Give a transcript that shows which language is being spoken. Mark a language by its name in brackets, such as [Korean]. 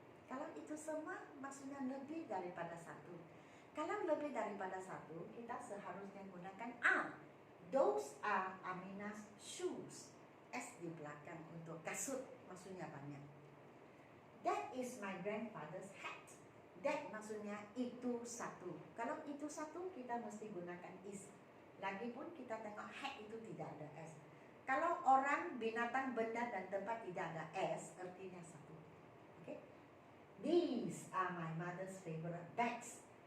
[Malay] Kalau itu semua maksudnya lebih daripada satu. Kalau lebih daripada satu, kita seharusnya gunakan A. [English] Those are Amina's shoes. [Malay] S di belakang untuk kasut maksudnya banyak. [English] That is my grandfather's hat. [Malay] That maksudnya itu satu. Kalau itu satu, kita mesti gunakan is. Lagipun kita tengok hat itu tidak ada S. Kalau orang, binatang, benda dan tempat tidak ada S, artinya satu. [English] These are my mother's favorite bags.